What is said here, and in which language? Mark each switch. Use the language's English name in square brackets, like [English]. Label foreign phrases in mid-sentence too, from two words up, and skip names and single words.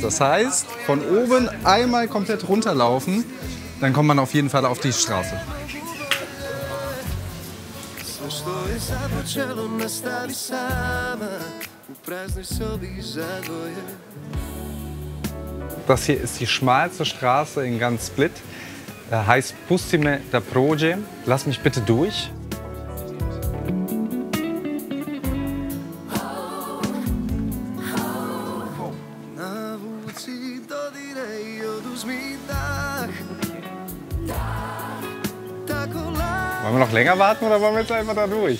[German] Das heißt, von oben einmal komplett runterlaufen, dann kommt man auf jeden Fall auf die Straße. Das hier ist die schmalste Straße in ganz Split. Heißt Pusti me da prođem. Lass mich bitte durch. Wollen wir noch länger warten oder wollen wir jetzt einfach da durch?